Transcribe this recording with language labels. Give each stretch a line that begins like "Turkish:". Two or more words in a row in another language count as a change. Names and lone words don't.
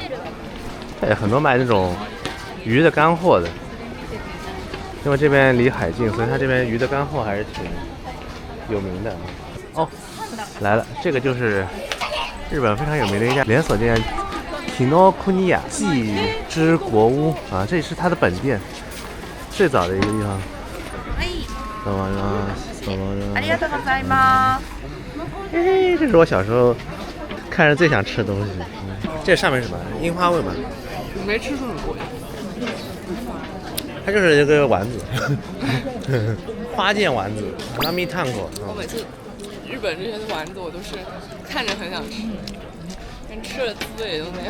Chinese: 对，很多卖那种鱼的干货的，因为这边离海近，所以它这边鱼的干货还是挺有名的。哦，来了，这个就是日本非常有名的一家连锁店，Kinokuniya季之国屋啊，这是它的本店，最早的一个地方。
Japanese: ありがとうございます。
Chinese: 嘿，这是我小时候看着最想吃的东西。这上面是什么？樱花味嘛？你没吃这么过呀？它就是一个丸子，花见丸子，拉米烫口。我每次日本这些丸子，我都是看着很想吃，但吃了滋味也就那样。